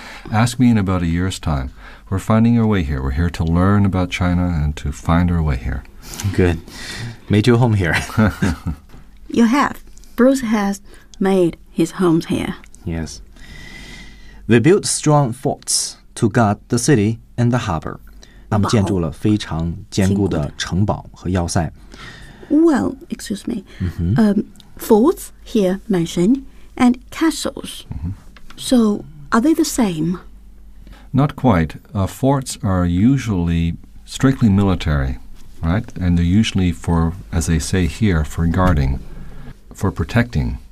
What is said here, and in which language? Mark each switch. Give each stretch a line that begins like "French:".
English: Ask me in about a year's time. We're finding our way here. We're here to learn about China and to find our way here. Good. Made your home here. You have. Bruce has made his home here. Yes. They built strong forts to guard the city. And the harbor.
Chinese: 他们建筑了非常坚固的城堡和要塞。
English: Well, excuse me.、Forts here mentioned and castles.、So are they the same? Not quite.、forts are usually strictly military, right? And they're usually for, as they say here, for guarding, for protecting.